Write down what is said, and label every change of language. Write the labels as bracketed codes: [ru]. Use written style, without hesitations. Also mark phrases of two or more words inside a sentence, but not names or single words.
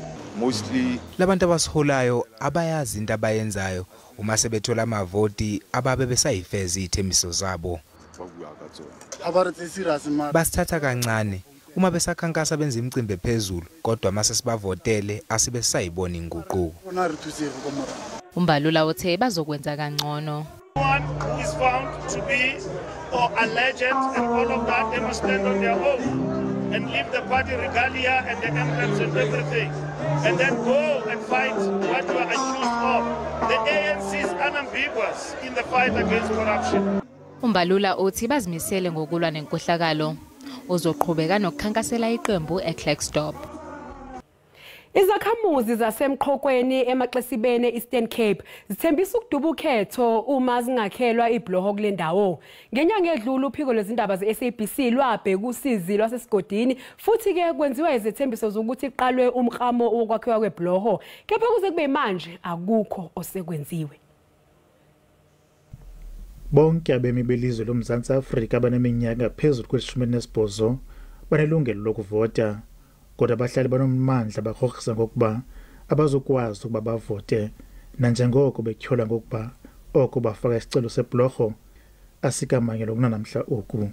[zu] Mostly labantu abasiholayo abayazi into abayenzayo uma sebethola amavoti ababe besayifeza izethembiso zabo. Basithatha kancane uma besakhankasa benza imicimbi ephezulu kodwa mase sibavotele asibe sayibona inguquko. Umbalula uthe bazokwenza kangcono. [en] One is found to be or alleged and all of that, they must stand on their own and leave the party regalia and the emblems and everything and then go and fight what you are accused of. The ANC is unambiguous in the fight against corruption. [zu] Umbalula uthi bazimisele ngokulwa nenkohlakalo uzoqhubeka nokukhankasela iqembu eClerkstop. Izakhamuzi zasemqhokweni emaXesibeni Eastern Cape zithembisa ukuduba ukhetho uma zingakhelwa ibloho kule ndawo. Ngenyanga edlule uphiko lwezindaba zeSABC lwabheka usizi lwasesigodini futhi ke kwenziwa izethembiso zokuthi iqalwe umkramo wokwakhiwa kwebloho. Kepha kuze kube manje akukho osekwenziwe. [xh] Bonke abemi belizwe loMzantsi Afrika abaneminyaka phezulu kwe-18 banelungelo lokuvota. Kodwa abahlali banomandla bakhokisa ngokuba abazokwazi ukuba bavote nanjengoko betyhola ngokuba oko bafaka isicelo sebloho asikamanyelo kunanamhla oku.